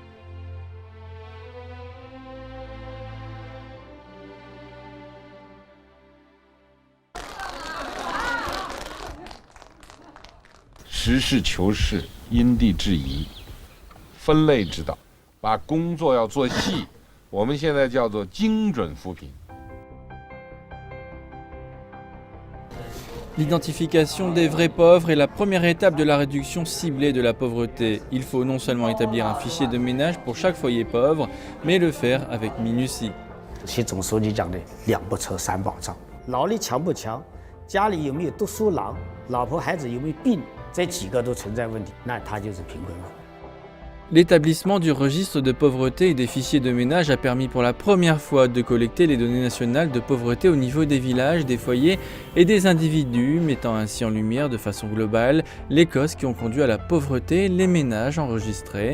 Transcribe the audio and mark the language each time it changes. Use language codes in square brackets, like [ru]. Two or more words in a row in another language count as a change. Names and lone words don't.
[zh] « 实事求是，因地制宜，分类指导，把工作要做细，我们现在叫做精准扶贫。 [fr] L'identification des vrais pauvres est la première étape de la réduction ciblée de la pauvreté. Il faut non seulement établir un fichier de ménage pour chaque foyer pauvre, mais le faire avec minutie. [zh] 习总书记讲的2不愁3保障，劳力强不强，家里有没有读书郎，老婆孩子有没有病，这几个都存在问题，那他就是贫困户。 [fr] L'établissement du registre de pauvreté et des fichiers de ménage a permis pour la première fois de collecter les données nationales de pauvreté au niveau des villages, des foyers et des individus, mettant ainsi en lumière de façon globale les causes qui ont conduit à la pauvreté, les ménages enregistrés.